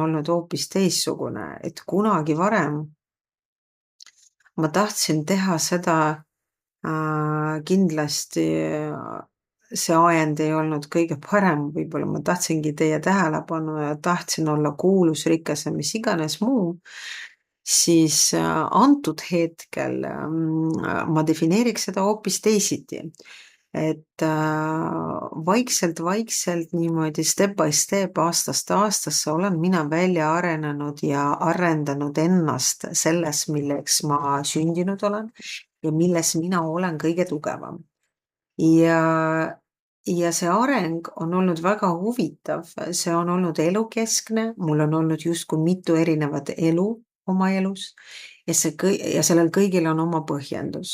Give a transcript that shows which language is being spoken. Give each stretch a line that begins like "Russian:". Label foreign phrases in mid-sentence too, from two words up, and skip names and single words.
Estonian: olnud hoopis teistsugune, et kunagi varem ma tahtsin teha seda kindlasti see ajend ei olnud kõige parem, võib-olla ma tahtsingi teie tähelepanu ja tahtsin olla kuulus, rikas ja mis iganes muu, siis antud hetkel ma defineeriks seda hoopis teisiti. Et vaikselt niimoodi
English: step by step,
Estonian: aastast aastasse olen mina välja arenenud ja arendanud ennast selles, milleks ma sündinud olen ja milles mina olen kõige tugevam. Ja see areng on olnud väga huvitav, see on olnud elukeskne, mul on olnud justkui mitu erinevat elu oma elus ja sellel kõigil on oma põhjendus.